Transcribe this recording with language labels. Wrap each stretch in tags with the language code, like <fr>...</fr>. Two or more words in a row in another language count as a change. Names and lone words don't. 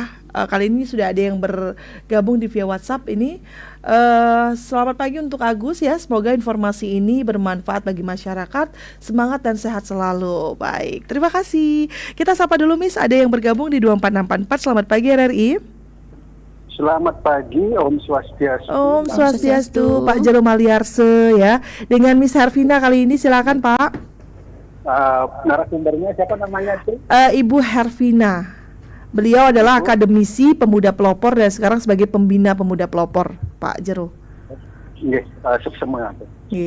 <id>Kali ini sudah ada yang bergabung di via WhatsApp ini. Selamat pagi untuk Agus ya. Semoga informasi ini bermanfaat bagi masyarakat. Semangat dan sehat selalu. Baik, terima kasih. Kita sapa dulu Miss, ada yang bergabung di 2464. Selamat pagi RRI. Selamat pagi,</id> <sa>Om Swastiastu. Om Swastiastu,</sa> <id>Pak Jero Maliarse ya. Dengan Miss Hervina kali ini, silakan Pak. Narasumbernya siapa namanya itu? Ibu Hervina. Beliau adalah akademisi pemuda pelopor dan sekarang sebagai pembina pemuda pelopor, Pak Jero. Iya, semangat. Iya.</id>